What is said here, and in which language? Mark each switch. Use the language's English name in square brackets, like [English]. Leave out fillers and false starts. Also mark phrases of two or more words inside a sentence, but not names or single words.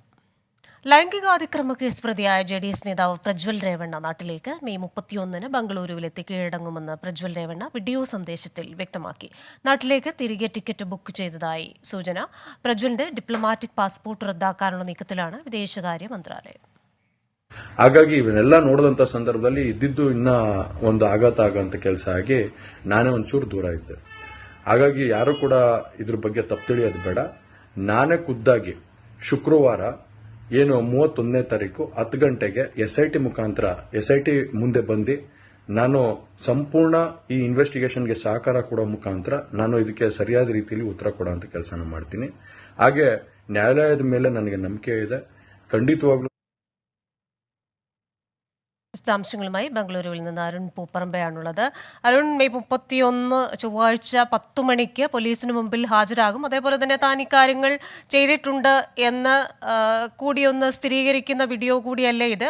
[Malayalam] ലൈംഗികാതിക്രമ കേസ് പ്രതിയായ JDS നേതാവ് പ്രജ്വൽ രേവണ്ണ നാട്ടിലേക്ക് മെയ് 31 ബംഗളൂരുവിലെത്തി കീഴടങ്ങുമെന്ന് പ്രജ്വൽ രേവണ്ണ വീഡിയോ സന്ദേശത്തിൽ വ്യക്തമാക്കി. നാട്ടിലേക്ക് തിരികെ ಟಿಕೆಟ್ ബുക്ക് ചെയ്തതായി സൂചന. പ്രജ്വലിന്റെ ഡിപ്ലോമാറ്റിക് ಪಾಸ್ಪೋರ್ಟ್ റദ്ദാക്കാനുള്ള നീക്കത്തിലാണ് വിദേശാംഗ മന്ത്രാലയ. [Kannada] ಹಾಗಾಗಿ ಇವನ್ನೆಲ್ಲ ನೋಡಿದಂತ ಸಂದರ್ಭದಲ್ಲಿ ಇದ್ದಿದ್ದು ಇನ್ನ ಒಂದು ಆಘಾತ ಆಗೋಂಥ ಕೆಲಸ ಆಗಿ ನಾನೇ ಒಂಚೂರು ದೂರ ಇದ್ದೆ. ಹಾಗಾಗಿ ಯಾರು ಕೂಡ ಇದ್ರ ಬಗ್ಗೆ ತಪ್ಪು ತಿಳಿಯೋದು ಬೇಡ. ನಾನೇ ಖುದ್ದಾಗಿ ಶುಕ್ರವಾರ ಏನು 31ನೇ ತಾರೀಕು 10 ಗಂಟೆಗೆ SIT ಮುಖಾಂತರ SIT ಮುಂದೆ ಬಂದು ನಾನು ಸಂಪೂರ್ಣ ಈ ಇನ್ವೆಸ್ಟಿಗೇಷನ್ಗೆ ಸಹಕಾರ ಕೊಡೋ ಮುಖಾಂತರ ನಾನು ಇದಕ್ಕೆ ಸರಿಯಾದ ರೀತಿಯಲ್ಲಿ ಉತ್ತರ ಕೊಡುವಂತ ಕೆಲಸನ ಮಾಡ್ತೀನಿ. ಹಾಗೆ ನ್ಯಾಯಾಲಯದ ಮೇಲೆ ನನಗೆ ನಂಬಿಕೆ ಇದೆ. ಖಂಡಿತವಾಗ್ಲೂ [Malayalam] വിശദാംശങ്ങളുമായി ബംഗളൂരുവിൽ നിന്ന് അരുൺ പൂപ്പറമ്പയാണുള്ളത്. അരുൺ, മെയ് 31 ചൊവ്വാഴ്ച 10 മണിക്ക് പോലീസിന് മുമ്പിൽ ഹാജരാകും. അതേപോലെ തന്നെ താൻ ഇക്കാര്യങ്ങൾ ചെയ്തിട്ടുണ്ട് എന്ന് കൂടിയൊന്ന് സ്ഥിരീകരിക്കുന്ന വീഡിയോ കൂടിയല്ലേ ഇത്?